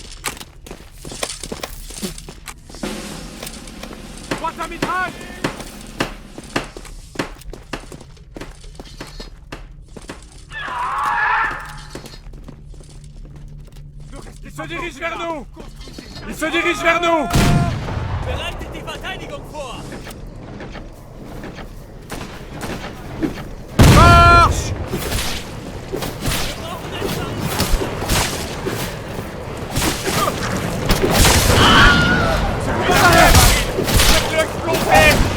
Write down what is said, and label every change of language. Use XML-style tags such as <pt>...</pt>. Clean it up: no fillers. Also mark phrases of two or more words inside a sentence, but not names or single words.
<fr>Boîte à mitraille! Il se dirige vers nous!</fr> <de>Bereitet die Verteidigung vor!</de> <fr>Marche! Faites-le exploser!</fr>